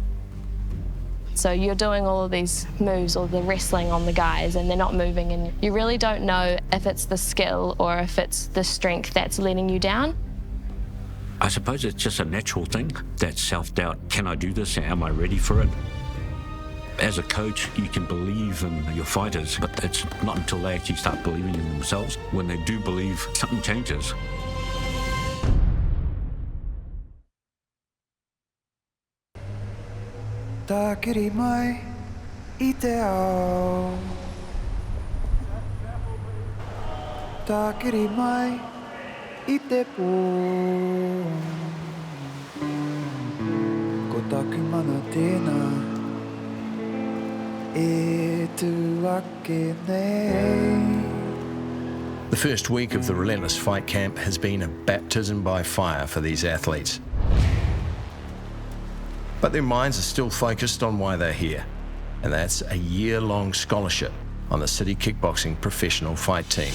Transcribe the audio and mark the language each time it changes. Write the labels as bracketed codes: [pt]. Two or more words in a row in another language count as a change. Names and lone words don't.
[en] So you're doing all of these moves or the wrestling on the guys and they're not moving, and you really don't know if it's the skill or if it's the strength that's letting you down. I suppose it's just a natural thing, that self-doubt. Can I do this? Am I ready for it? As a coach, you can believe in your fighters, but it's not until they actually start believing in themselves. When they do believe, something changes. [mi] Takiri mai I te ao. Takiri mai I te pō. Ko taku mana tēnā e tu ake nei. [en] The first week of the Relentless Fight Camp has been a baptism by fire for these athletes. But their minds are still focused on why they're here, and that's a year-long scholarship on the City Kickboxing professional fight team.